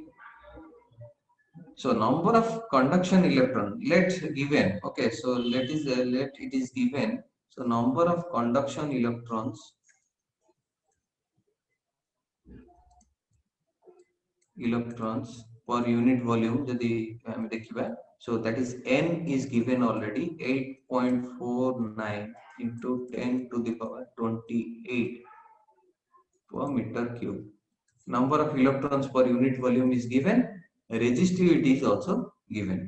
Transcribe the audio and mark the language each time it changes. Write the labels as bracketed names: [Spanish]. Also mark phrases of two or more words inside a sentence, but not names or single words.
[English] So number of conduction electron, let's given, okay, so let it is given. So number of conduction electrons per unit volume [Odia] ଯଦି ଆମେ ଦେଖିବା, [English] so that is n is given already 8.49 into 10 to the power 28 per meter cube. Number of electrons per unit volume is given, resistivity is also given.